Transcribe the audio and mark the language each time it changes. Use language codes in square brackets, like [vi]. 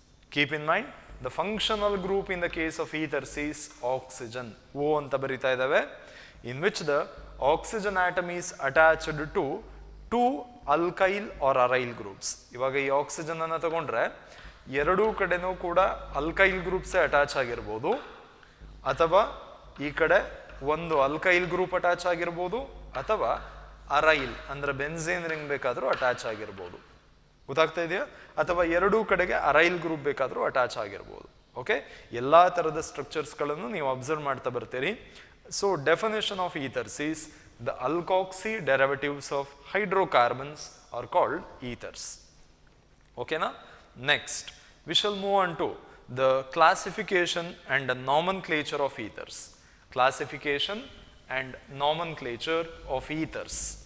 [en] Keep in mind, the functional group in the case of ethers is oxygen. [kn] O anta barita idave, [en] in which the oxygen atom is attached to two alkyl or aryl groups. [kn] ಇವಾಗ ಈ oxygen ಅನ್ನು ತಗೊಂಡ್ರೆ ಎರಡೂ ಕಡೆನೂ ಕೂಡ alkyl groups attach ಆಗಿರ್ಬೋದು, ಅಥವಾ ಈ ಕಡೆ ಒಂದು ಅಲ್ಕೈಲ್ ಗ್ರೂಪ್ ಅಟ್ಯಾಚ್ ಆಗಿರ್ಬೋದು, ಅಥವಾ ಅರೈಲ್ ಅಂದ್ರೆ ಬೆನ್ಝೇನ್ ರಿಂಗ್ ಬೇಕಾದರೂ ಅಟ್ಯಾಚ್ ಆಗಿರ್ಬೋದು. ಗೊತ್ತಾಗ್ತಾ ಇದೆಯಾ? ಅಥವಾ ಎರಡೂ ಕಡೆಗೆ ಅರೈಲ್ ಗ್ರೂಪ್ ಬೇಕಾದರೂ ಅಟ್ಯಾಚ್ ಆಗಿರ್ಬೋದು. ಓಕೆ, ಎಲ್ಲಾ ತರದ ಸ್ಟ್ರಕ್ಚರ್ಸ್ಗಳನ್ನು ನೀವು ಅಬ್ಸರ್ವ್ ಮಾಡ್ತಾ ಬರ್ತೀರಿ. [en] So definition of ethers is the alkoxy derivatives of hydrocarbons are called ethers. Okay na? Next, we shall move on to the classification and the nomenclature of ethers. Classification and nomenclature of ethers.